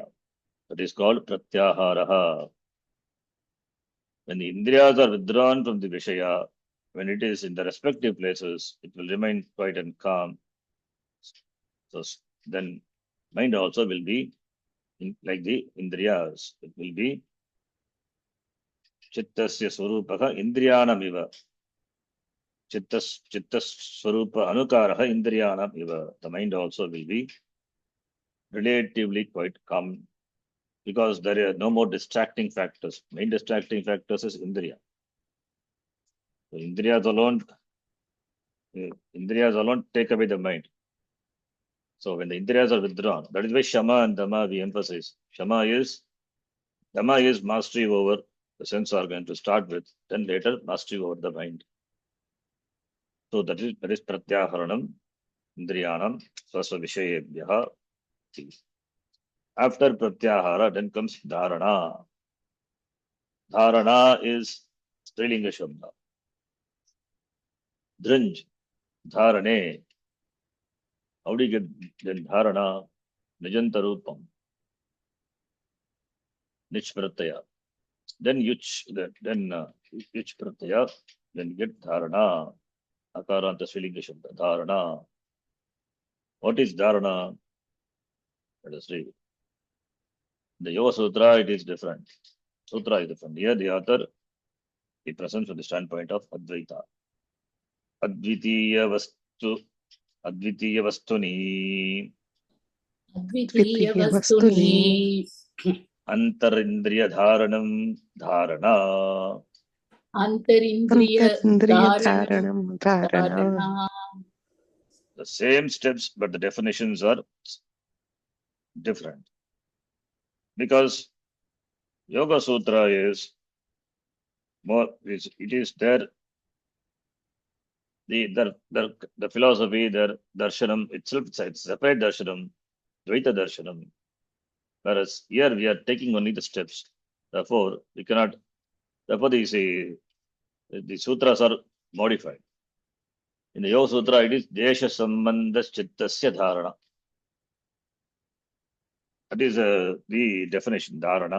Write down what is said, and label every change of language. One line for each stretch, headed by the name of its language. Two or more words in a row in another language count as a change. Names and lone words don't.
English: That is called Pratyaharaha. When the Indriyas are withdrawn from the Vishaya, when it is in the respective places, it will remain quiet and calm. So then mind also will be like the Indriyas. It will be
Sanskrit: Chittasya Swarupaha Indriyanam iva. Chittas Swarupa Anukaraha Indriyanam iva.
English: The mind also will be relatively quite calm because there are no more distracting factors. Main distracting factors is Indriya. So Indriyas alone take away the mind. So when the Indriyas are withdrawn, that is why Shama and Dhamma we emphasize. Shama is Yama is mastery over the sense organ to start with, then later mastery over the mind. So that is
Sanskrit: pratyaharanam indriyanam swasva vishayebhyaha.
English: After pratyahara, then comes dharana. Dharana is
Sanskrit: Strilinga Shabda. Drinj, dharane.
English: How do you get then dharana?
Sanskrit: Nijantarupam. Nich pratyaya.
English: Then yuch, then
Sanskrit: yuch pratyaya,
English: then get dharana.
Sanskrit: Akaranta Strilinga Shabda. Dharana.
English: What is dharana? Let us read. The Yoga Sutra, it is different. Sutra is different. Here the author, he presents from the standpoint of Advaita.
Sanskrit: Advitiya vastuni Advitiya vastuni antarindriya dharanam dharana. Antarindriya Dharanam dharana. dharana.
English: The same steps, but the definitions are different. Because Yoga Sutra is more, it is there, the philosophy, their darshanam itself, it's a separate darshanam,
Sanskrit: Dvaita darshanam.
English: Whereas here we are taking only the steps. Therefore, we cannot, therefore the sutras are modified. In the Yoga Sutra, it is
Sanskrit: Desha Sambandha Chittasya Dharana.
English: That is the definition, Dharana.